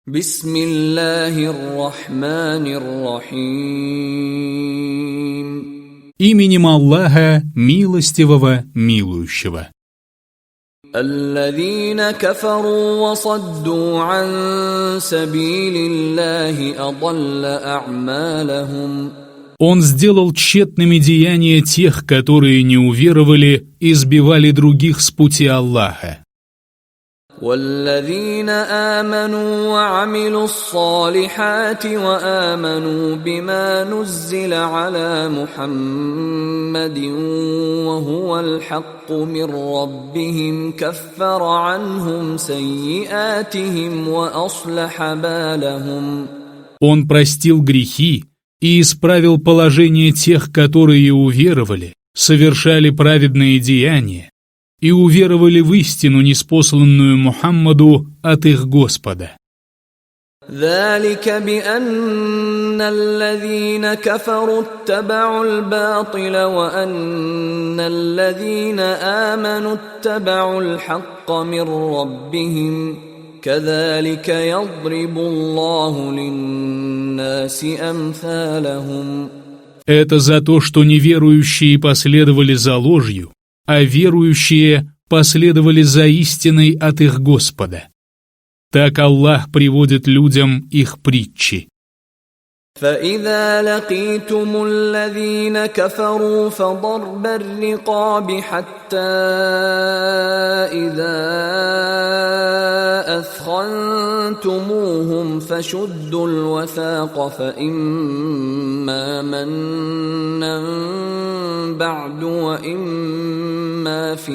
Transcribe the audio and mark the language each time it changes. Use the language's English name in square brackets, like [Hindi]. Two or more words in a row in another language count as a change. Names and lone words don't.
[Arabic] بسم الله الرحمن الرحيم. [Russian] Именем Аллаха, милостивого, милующего. [Arabic] الذين كفروا وصدوا عن سبيل الله أضل أعمالهم. [Russian] Он сделал тщетными деяния тех, которые не уверовали и сбивали других с пути Аллаха. [Arabic] والذين آمنوا وعملوا الصالحات وآمنوا بما نزل على محمد وهو الحق من ربهم كفر عنهم سيئاتهم وأصلح بالهم. [Russian] Он простил грехи и исправил положение тех, которые уверовали, совершали праведные деяния и уверовали в истину, ниспосланную Мухаммаду от их Господа. [Arabic] ذلك بأن الذين كفروا اتبعوا الباطل وأن الذين آمنوا اتبعوا الحق من ربهم كذلك يضرب الله للناس أمثالهم. [Russian] Это за то, что неверующие последовали за ложью, а верующие последовали за истиной от их Господа. Так Аллах приводит людям их притчи. [Arabic] فإذا لقيتم الذين كفروا فضرب الرقاب حتى إذا أثخنتموهم فشدوا الوثاق فإما منا بعد وإما